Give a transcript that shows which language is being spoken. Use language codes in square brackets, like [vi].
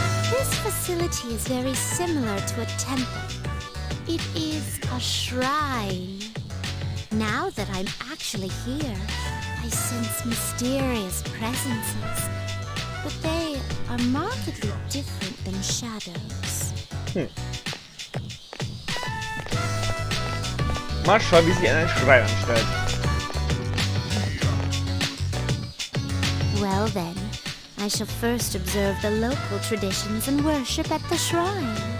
[en] This facility is very similar to a temple. It is a shrine. Now that I'm actually here, I sense mysterious presences. But they are markedly different than shadows. [de] Mal schauen, wie sie einen Schrein anstellt. [en] Well then, I shall first observe the local traditions and worship at the shrine.